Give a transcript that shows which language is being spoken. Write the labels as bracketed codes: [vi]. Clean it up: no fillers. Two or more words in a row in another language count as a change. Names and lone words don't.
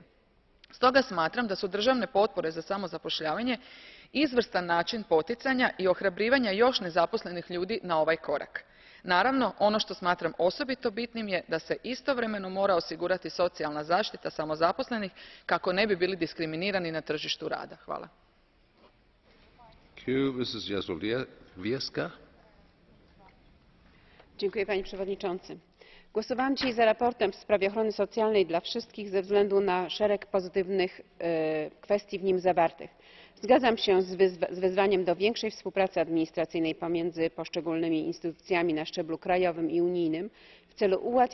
[hr] Stoga smatram da su državne potpore za samozapošljavanje izvrstan način poticanja i ohrabrivanja još nezaposlenih ljudi na ovaj korak. Naravno, ono što smatram osobito bitnim je da se istovremeno mora osigurati socijalna zaštita samozaposlenih kako ne bi bili diskriminirani na tržištu rada. Hvala. [pl] Dziękuję, panie przewodniczący. Głosowałam dzisiaj za sprawozdaniem w sprawie ochrony socjalnej dla wszystkich ze względu na szereg pozytywnych kwestii w nim zawartych. Zgadzam się z wezwaniem do większej współpracy administracyjnej pomiędzy poszczególnymi instytucjami na szczeblu krajowym i unijnym w celu ułatwiania